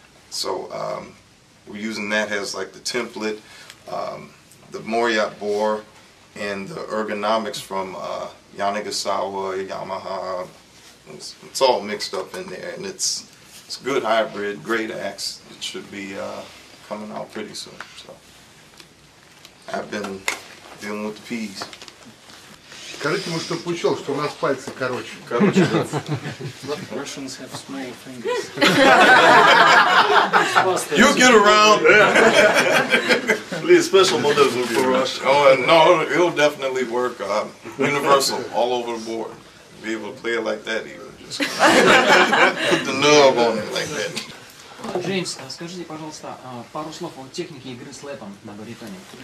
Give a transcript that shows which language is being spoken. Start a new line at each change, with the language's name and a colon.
English: So we're using that as like the template, the Moriat bore, and the ergonomics from Yanagisawa, Yamaha. It's all mixed up in there, and it's a good hybrid, great axe. It should be coming out pretty soon. So I've been dealing with the P's.
Russian: Скажите ему, чтобы учел, что у нас пальцы короче.
English: Russians have small fingers. You'll get around. Please, special models for Russia. Oh, no, it'll definitely work. Universal, all over the board. Be able to play it like that even. Just put the nub on it like that.
Russian: Джеймс, скажите, пожалуйста, пару слов о технике игры с лэпом на баритоне.